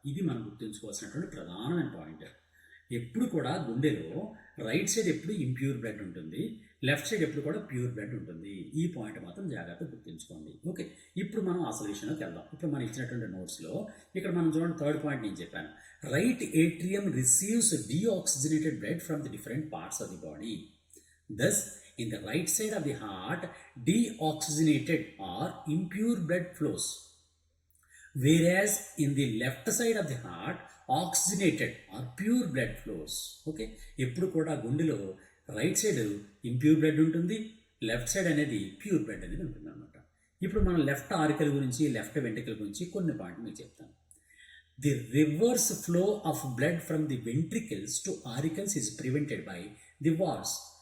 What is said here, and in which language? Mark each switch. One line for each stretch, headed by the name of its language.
Telugu: ఇది మనం గుర్తుంచుకోవాల్సినటువంటి ప్రధానమైన పాయింట్. ఎప్పుడు కూడా గుండెలో రైట్ సైడ్ ఎప్పుడు ఇంప్యూర్ బ్లడ్ ఉంటుంది, లెఫ్ట్ సైడ్ ఎప్పుడు కూడా ప్యూర్ బ్లడ్ ఉంటుంది. ఈ పాయింట్ మాత్రం జాగ్రత్తగా గుర్తుంచుకోండి. ఓకే, ఇప్పుడు మనం ఆ సొల్యూషన్లోకి వెళ్దాం. ఇప్పుడు మనం ఇచ్చినటువంటి నోట్స్లో ఇక్కడ మనం చూడండి, థర్డ్ పాయింట్ నేను చెప్పాను.
English: Right atrium receives deoxygenated blood from the different parts of the body. Thus, in the right side of the heart, deoxygenated or impure blood flows, whereas in the left side of the heart, oxygenated or pure blood flows.
Telugu: Okay, ఎప్పుడు కూడా గుండెలో right side impure blood ఉంటుంది, left side అనేది pure blood అనేది ఉంటుంది అనమాట. ఇప్పుడు మనం లెఫ్ట్ ఆరికల్ గురించి, లెఫ్ట్ వెంట్రికల్ గురించి కొన్ని పాయింట్లు మీకు చెప్తాను.
English: The reverse flow of blood from the ventricles to auricles is prevented by the walls.